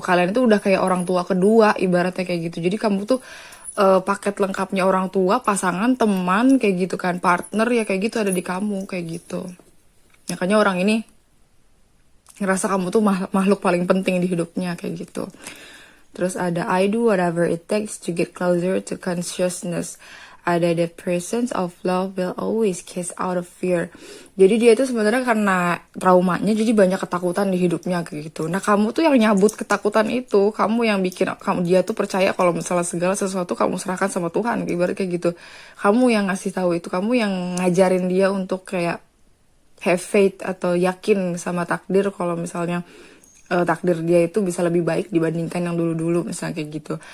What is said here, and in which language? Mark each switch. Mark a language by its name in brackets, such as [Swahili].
[Indonesian] Kalian itu udah kayak orang tua kedua ibaratnya kayak gitu. Jadi kamu tuh paket lengkapnya orang tua, pasangan, teman kayak gitu kan, partner ya kayak gitu ada di kamu kayak gitu. Makanya orang ini ngerasa kamu tuh makhluk paling penting di hidupnya kayak gitu. Terus ada [English] I do whatever it takes to get closer to consciousness. [Indonesian] Ada [English] the presence of love will always kiss out of fear. [Indonesian] Jadi dia itu sebenarnya karena traumanya jadi banyak ketakutan di hidupnya kayak gitu. Nah, kamu tuh yang nyabut ketakutan itu, kamu yang bikin dia tuh percaya kalau misalnya segala sesuatu kamu serahkan sama Tuhan, ibarat kayak gitu. Kamu yang ngasih tahu itu, kamu yang ngajarin dia untuk kayak [English] have faith [Indonesian] atau yakin sama takdir kalau misalnya takdir dia itu bisa lebih baik dibandingkan yang dulu-dulu misalnya kayak gitu.